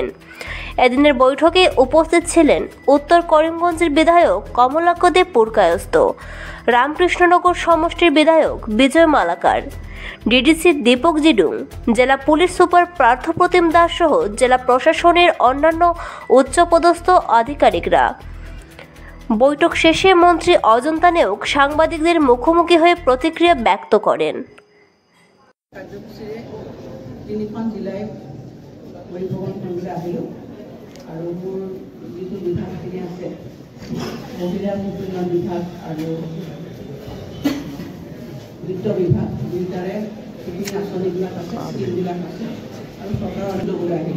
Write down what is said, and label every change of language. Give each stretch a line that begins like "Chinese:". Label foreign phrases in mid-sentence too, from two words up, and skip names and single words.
Bangla: এদিনের বৈঠকে উপস্থিত ছিলেন উত্তর করিমগঞ্জের বিধায়ক কমলাক্ষ দে পুরকায়স্থ, রামকৃষ্ণনগর সমষ্টির বিধায়ক বিজয় মালাকার, ডিডিসি দীপক জিডুং, জেলা পুলিশ সুপার পার্থপ্রতিম দাস সহ জেলা প্রশাসনের অন্যান্য উচ্চপদস্থ আধিকারিকরা। বৈঠক শেষে মন্ত্রী অজন্তা নেওগ সাংবাদিকদের মুখোমুখি হয়ে প্রতিক্রিয়া ব্যক্ত করেন।
Assamese: তিনিখন জিলাই পৰিভ্ৰমণ কৰিবলৈ আহিলোঁ আৰু মোৰ যিটো বিভাগখিনি আছে মহিলা উন্নয়ন বিভাগ আৰু বিত্ত বিভাগ দুয়োটাৰে যিখিনি আঁচনিবিলাক আছে স্কিমবিলাক আছে আৰু চৰকাৰৰ ল'বলৈ আহিলোঁ।